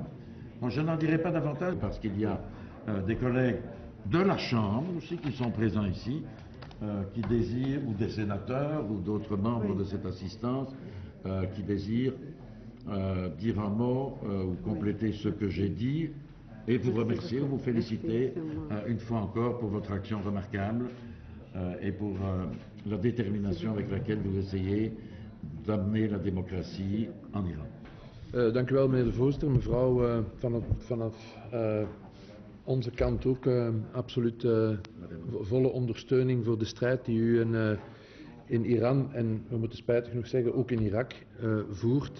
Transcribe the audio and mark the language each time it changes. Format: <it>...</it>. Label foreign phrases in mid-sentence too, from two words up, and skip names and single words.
<fr>Bon, je n'en dirai pas davantage parce qu'il y a des collègues de la Chambre aussi qui sont présents ici, qui désirent, ou des sénateurs ou d'autres membres de cette assistance, qui désirent dire un mot ou compléter ce que j'ai dit, et vous remercier ou vous féliciter une fois encore pour votre action remarquable et pour la détermination avec laquelle vous essayez d'amener la démocratie en Iran.</fr> <nl>Dank u wel, meneer de voorzitter. Mevrouw, vanaf onze kant ook absoluut volle ondersteuning voor de strijd die u in Iran en, we moeten spijtig genoeg zeggen, ook in Irak voert.</nl>